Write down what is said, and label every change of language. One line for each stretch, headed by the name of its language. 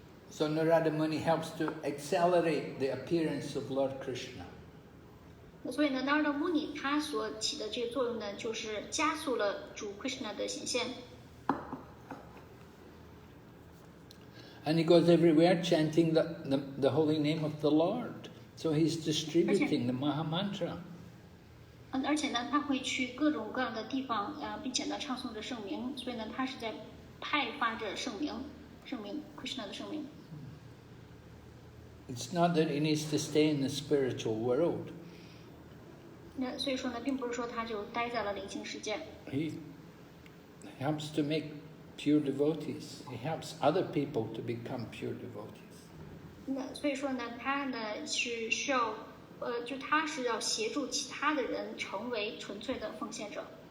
English: So Narada Muni helps to accelerate the appearance of Lord Krishna.
Chinese: 所以呢 Narada Muni 他所起的这个作用呢，就是加速了主 Krishna 的显现。
English: And he goes everywhere chanting the holy name of the Lord. So he's distributing the Maha Mantra.
Chinese: 而且呢，他会去各种各样的地方，并且呢唱诵着圣名，所以呢，他是在派发着圣名 Krishna 的圣名。
English: It's not that he needs to stay in the spiritual world.
Chinese: 那所以说呢，并不是说他就待在了灵性世界。
English: He helps to make pure devotees. He helps other people to become pure devotees.
Chinese: 那所以说呢，他呢是需要，就他是要协助其他的人成为纯粹的奉献者。